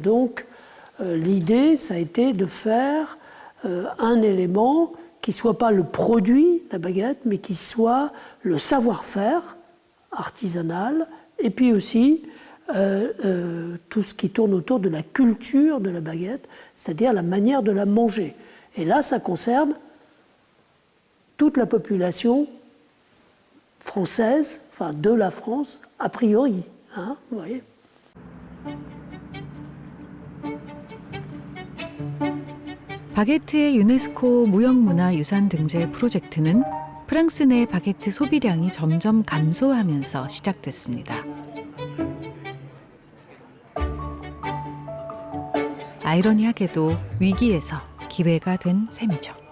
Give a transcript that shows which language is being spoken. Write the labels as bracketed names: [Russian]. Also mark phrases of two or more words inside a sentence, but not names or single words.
[French] Donc l'idée, ça a été de faire un élément qui ne soit pas le produit, la baguette, mais qui soit le savoir-faire artisanal, et puis aussi tout ce qui tourne autour de la culture de la baguette, c'est-à-dire la manière de la manger. Et là, ça concerne toute la population française, enfin de la France, a priori. Vous voyez. [Korean] 바게트의 유네스코 무형문화유산 등재 프로젝트는 프랑스 내 바게트 소비량이 점점 감소하면서 시작됐습니다. 아이러니하게도 위기에서 기회가 된 셈이죠.